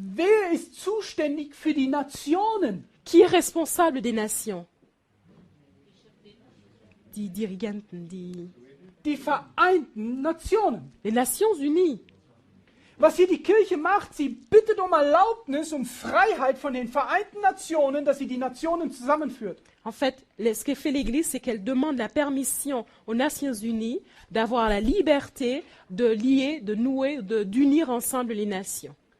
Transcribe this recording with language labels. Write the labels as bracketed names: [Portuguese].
[German] Wer ist zuständig für die Nationen? [French] Qui est responsable des nations? [German] Die Dirigenten, Die Vereinten Nationen. [French] les Nations Unies. [German] Was hier die Kirche macht, sie bittet Erlaubnis, Freiheit von den Vereinten Nationen, dass sie die Nationen zusammenführt. [French] En fait, ce que fait l'Église, c'est qu'elle demande la permission aux Nations Unies d'avoir la liberté de lier, de nouer, d'unir ensemble les nations.